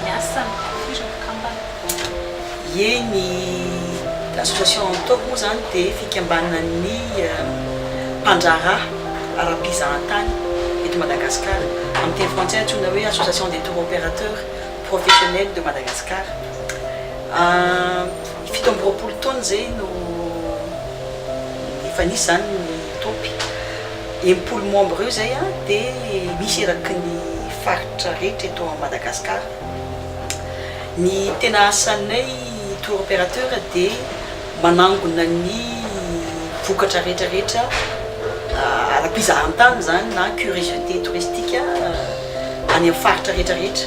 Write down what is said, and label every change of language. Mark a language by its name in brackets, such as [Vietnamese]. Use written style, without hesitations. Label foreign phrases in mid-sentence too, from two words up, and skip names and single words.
[Malagasy] L'association ataoko moa zany dia fikambanan'ny mpandraharaha ara-mpizahatany eto Madagasikara. Amin'ny teny français antsoina hoe [French] association des tour opérateurs professionnels de Madagascar. [Malagasy] Fito amby roapolo taona zay no efa nisy zany ny topy. Enimpolo membre eo zay dia misy eraky ny faritra rehetra eto Madagasikara. Ny tena asanay [French] tour opérateur [Malagasy] dia manangona ny vokatra rehetrarehetra ara-mpizahatany zany na [French] curiosité touristique [Malagasy] any amin'ny faritra rehetrarehetra.